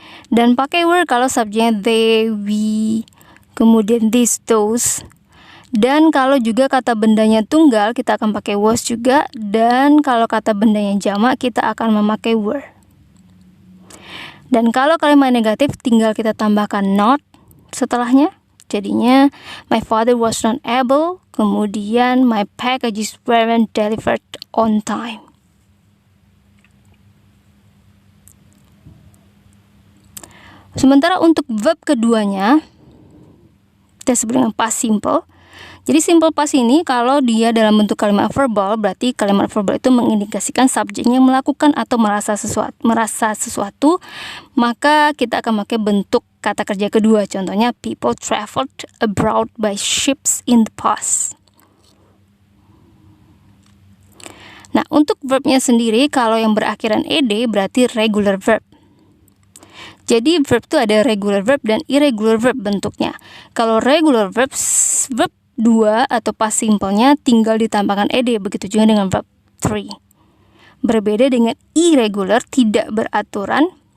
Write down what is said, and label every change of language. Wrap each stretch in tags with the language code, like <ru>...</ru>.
<id>Dan pakai were kalau subjeknya they, we, kemudian this, those. Dan kalau juga kata bendanya tunggal, kita akan pakai was juga. Dan kalau kata bendanya jamak, kita akan memakai were. Dan kalau kalimat negatif, tinggal kita tambahkan not setelahnya.</id> <en>Jadinya, my father was not able, kemudian my packages weren't delivered on time.</en> <id>Sementara untuk verb keduanya, kita sebut dengan past simple. Jadi simple past ini kalau dia dalam bentuk kalimat verbal, berarti kalimat verbal itu mengindikasikan subjeknya melakukan atau merasa sesuatu, maka kita akan pakai bentuk kata kerja kedua.</id> <en>Contohnya, people traveled abroad by ships in the past.</en> <id>Nah, untuk verbnya sendiri, kalau yang berakhiran ed berarti regular verb. Jadi verb itu ada regular verb dan irregular verb bentuknya. Kalau regular verb 2 atau past simple-nya tinggal ditambahkan ed, begitu juga dengan verb 3. Berbeda dengan irregular, tidak beraturan,</id>